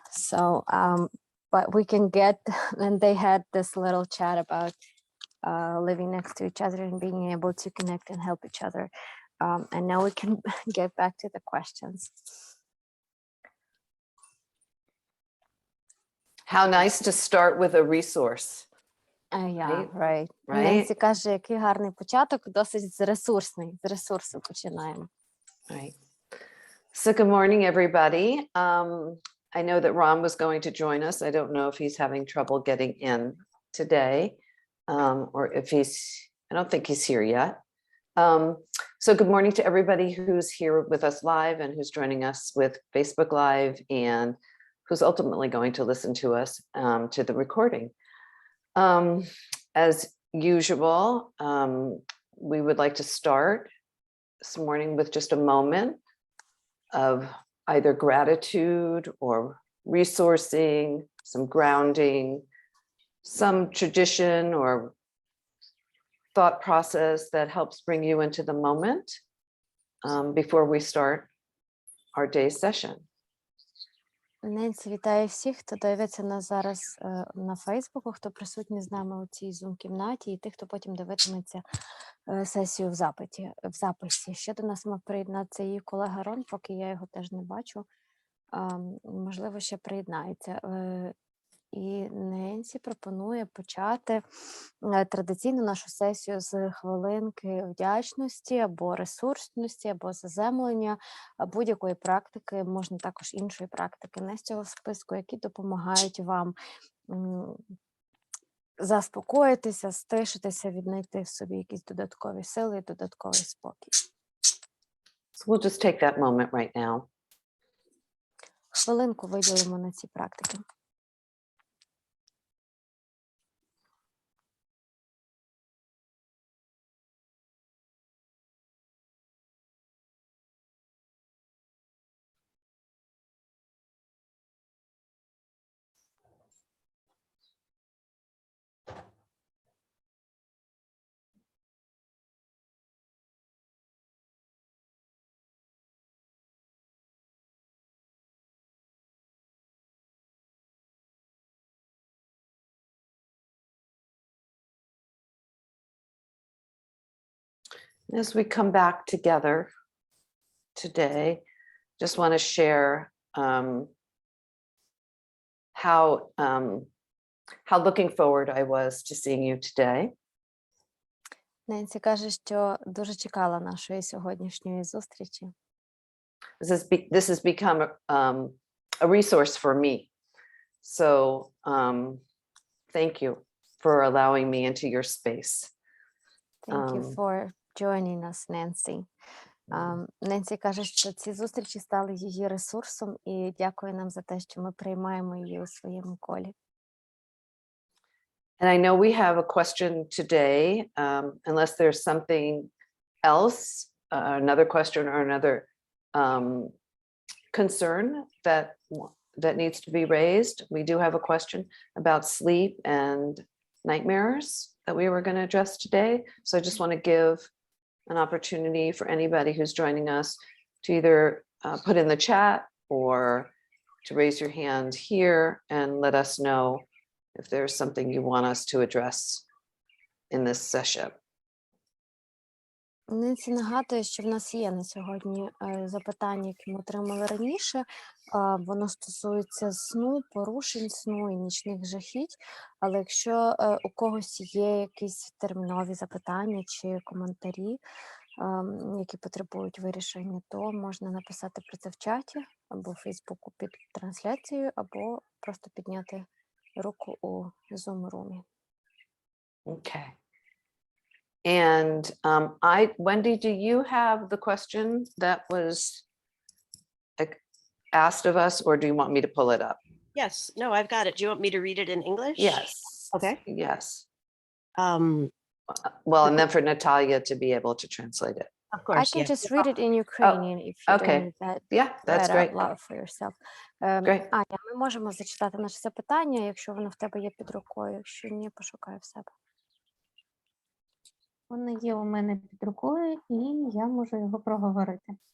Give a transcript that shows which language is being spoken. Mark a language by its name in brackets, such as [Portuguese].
[English] So, but we can get, and they had this little chat about living next to each other and being able to connect and help each other. And now we can get back to the questions. How nice to start with a resource. Yeah, right. Right. [Ukrainian] Ненсі каже, який гарний початок, досить ресурсний, з ресурсу починаємо. [English] Right. So good morning, everybody. I know that Ron was going to join us. I don't know if he's having trouble getting in today, or if I don't think he's here yet. So good morning to everybody who's here with us live and who's joining us with Facebook Live and who's ultimately going to listen to us to the recording. As usual, we would like to start this morning with just a moment of either gratitude or resourcing, some grounding, some tradition or thought process that helps bring you into the moment before we start our day's session. [Ukrainian] Ненсі вітає всіх, хто дивиться нас зараз на Фейсбуку, хто присутній з нами у цій Zoom-кімнаті, і тих, хто потім дивитиметься сесію в записі. Ще до нас мав приєднатися її колега Рон, поки я його теж не бачу. Можливо, ще приєднається. І Ненсі пропонує почати традиційну нашу сесію з хвилинки вдячності або ресурсності, або заземлення, будь-якої практики, можна також іншої практики, не з цього списку, які допомагають вам заспокоїтися, стишитися, віднайти в собі якісь додаткові сили і додатковий спокій. [English] So we'll just take that moment right now. [Ukrainian] Хвилинку виділимо на ці практики. [English] As we come back together today, just want to share how looking forward I was to seeing you today. [Ukrainian] Ненсі каже, що дуже чекала нашої сьогоднішньої зустрічі. [English] This has become a resource for me. So thank you for allowing me into your space. Thank you for joining us, Nancy. [Ukrainian] Ненсі каже, що ці зустрічі стали її ресурсом, і дякує нам за те, що ми приймаємо її у своєму колі. [English] And I know we have a question today, unless there's something else, another question or another concern that needs to be raised. We do have a question about sleep and nightmares that we were going to address today. So I just want to give an opportunity for anybody who's joining us to either put in the chat or to raise your hand here and let us know if there's something you want us to address in this session. [Ukrainian] Нинці нагадує, що в нас є на сьогодні запитання, які ми отримали раніше. Воно стосується сну, порушень сну і нічних жахіть. Але якщо у когось є якісь термінові запитання чи коментарі, які потребують вирішення, то можна написати про це в чаті або в Фейсбуку під трансляцією, або просто підняти руку у Zoom-румі. [English] Okay. And Wendy, do you have the question that was asked of us, or do you want me to pull it up? Yes, no, I've got it. Do you want me to read it in English? Yes. Okay. Yes. Um, Well, and then for Natalia to be able to translate it. of course. I can yeah. just read it in Ukrainian if you okay. don't need that Yeah, that's read great. out loud for yourself. Great. [Ukrainian] Аня, ми можемо зачитати наше запитання, якщо воно в тебе є під рукою. Якщо ні, пошукай в себе. Воно є у мене під рукою, і я можу його проговорити.